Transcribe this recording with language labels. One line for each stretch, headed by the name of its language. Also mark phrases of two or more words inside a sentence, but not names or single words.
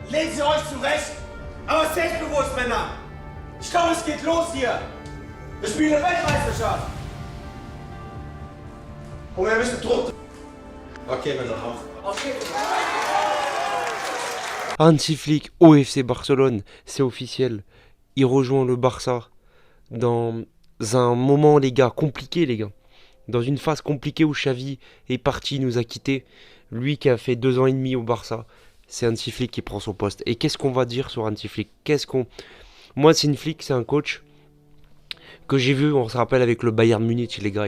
German: Legen Sie euch zurecht, aber selbstbewusst, Männer. Ich glaube, es geht los hier. Wir spielen eine Weltmeisterschaft. Und wir müssen Druck. Okay, Männer, auf. Okay.
French: Hansi Flick au FC Barcelone, c'est officiel. Il rejoint le Barça dans un moment, les gars, compliqué, les gars. Dans une phase compliquée où Xavi est parti, nous a quittés. Lui qui a fait 2 ans et demi au Barça, c'est Hansi Flick qui prend son poste. Et qu'est-ce qu'on va dire sur Hansi Flick? Moi, Hansi Flick, c'est un coach que j'ai vu, on se rappelle, avec le Bayern Munich, les gars.